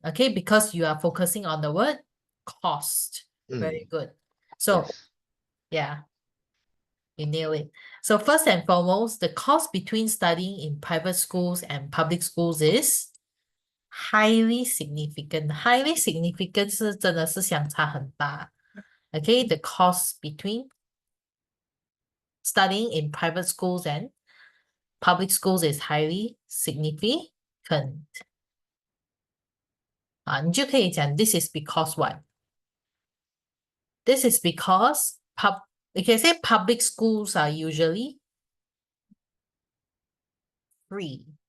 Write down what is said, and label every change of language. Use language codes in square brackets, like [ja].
[en] Okay, because you are focusing on the word cost. Very good. So Yes. yeah, you nail it. So first and foremost, the cost between studying in private schools and public schools is highly significant. Highly significant [zh] 是真的是相差很大。 [en] Okay, the cost between studying in private schools and public schools is highly significant. [zh] 啊，你就可以讲 [en] this is because what? This is because you can say public schools are usually free.